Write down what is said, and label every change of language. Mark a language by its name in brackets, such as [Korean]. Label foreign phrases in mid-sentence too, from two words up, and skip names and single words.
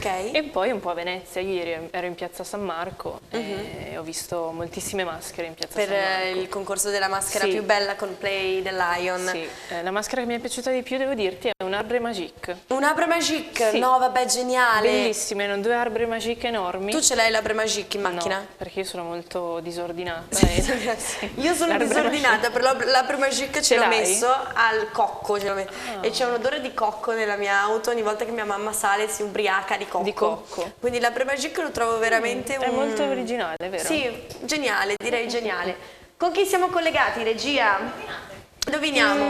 [Italian] E poi un po' a Venezia, ieri ero in Piazza San Marco e ho visto moltissime maschere in Piazza San Marco. Per il concorso della maschera più bella con Play the Lion. Sì, la maschera che mi è piaciuta di più, devo dirti, è un Arbre Magique. Un Arbre Magique? Sì. No, vabbè, geniale. Bellissime, erano 2 Arbre Magique enormi. Tu ce l'hai l'Arbre Magique in macchina? No, perché io sono molto disordinata. Io sono disordinata, però l'Arbre Magique ce l'ho messo al cocco, e c'è un odore di cocco nella mia auto ogni volta che mia mamma sale si ubriaca di cocco. Quindi l'Arbre Magique lo trovo veramente è molto originale, vero? Sì, geniale, direi geniale. Con chi siamo collegati, regia? Indoviniamo.